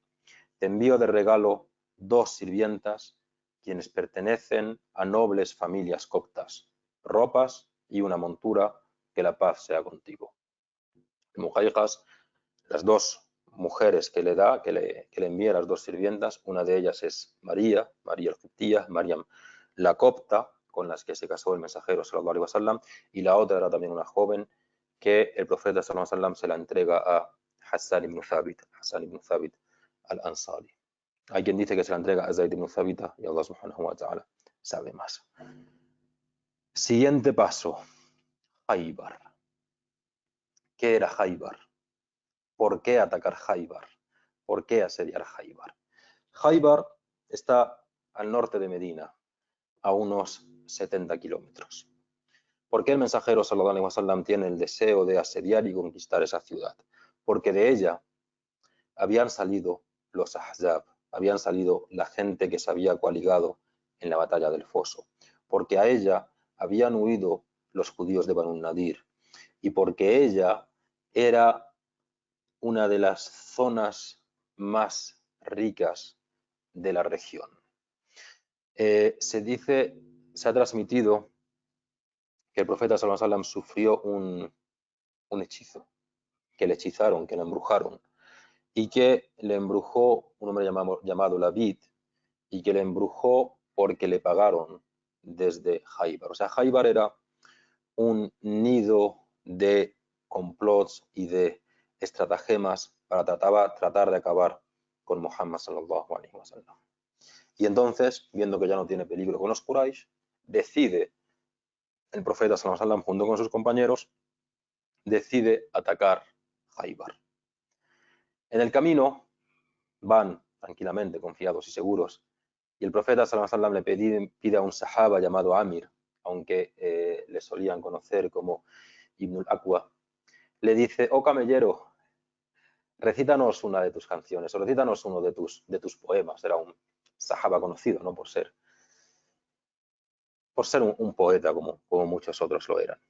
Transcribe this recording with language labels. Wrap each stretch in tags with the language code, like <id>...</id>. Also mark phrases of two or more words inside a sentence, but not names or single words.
<es>Te envío de regalo 2 sirvientas, quienes pertenecen a nobles familias coptas, ropas y una montura, que la paz sea contigo. Muhayqas, las 2 mujeres que le da, que le envía a las dos sirvientas. Una de ellas es María, María el-Qibtiyya, Mariam la copta, con las que se casó el mensajero</es> <ar>صلى الله عليه وسلم,</ar> <es>y la otra era también una joven que el profeta</es> <ar>صلى الله عليه وسلم</ar> <es>se la entrega a Hassan ibn Thabit al-Ansari. Hay quien dice que se la entrega a Zayd ibn Thabit y Allah</es> <ar>سبحانه وتعالى</ar> <es>sabe más. Siguiente paso, Khaybar. ¿Qué era Khaybar? ¿Por qué atacar Khaybar? ¿Por qué asediar Khaybar? Khaybar está al norte de Medina, a unos 70 kilómetros. ¿Por qué el mensajero</es> <ar>صلى الله عليه وسلم</ar> <es>tiene el deseo de asediar y conquistar esa ciudad? Porque de ella habían salido los Ahzab, habían salido la gente que se había coaligado en la batalla del Foso, porque a ella habían huido los judíos de Banu Nadir y porque ella era una de las zonas más ricas de la región. Se ha transmitido que el profeta</es> <ar>صلى الله عليه وسلم</ar> <es>sufrió un hechizo, que le hechizaron, que le embrujaron, y que le embrujó un hombre llamado Labid, y que le embrujó porque le pagaron desde Khaybar. O sea, Khaybar era un nido de complots y de estratagemas para tratar de acabar con Muhammad</es> <ar>صلى الله عليه وسلم.</ar> <es>Y entonces, viendo que ya no tiene peligro con los Quraysh, decide el profeta</es> <ar>صلى الله عليه وسلم</ar> <es>junto con sus compañeros, decide atacar Khaybar. En el camino van tranquilamente, confiados y seguros, y el profeta</es> <ar>صلى الله عليه وسلم</ar> <es>le pide a un sahaba llamado Amir, aunque le solían conocer como Ibn al-Aqwa, le dice: oh camellero, recítanos una de tus canciones, o recítanos uno de tus poemas. Era un sahaba conocido, ¿no? Por ser un poeta como muchos otros lo eran.</es>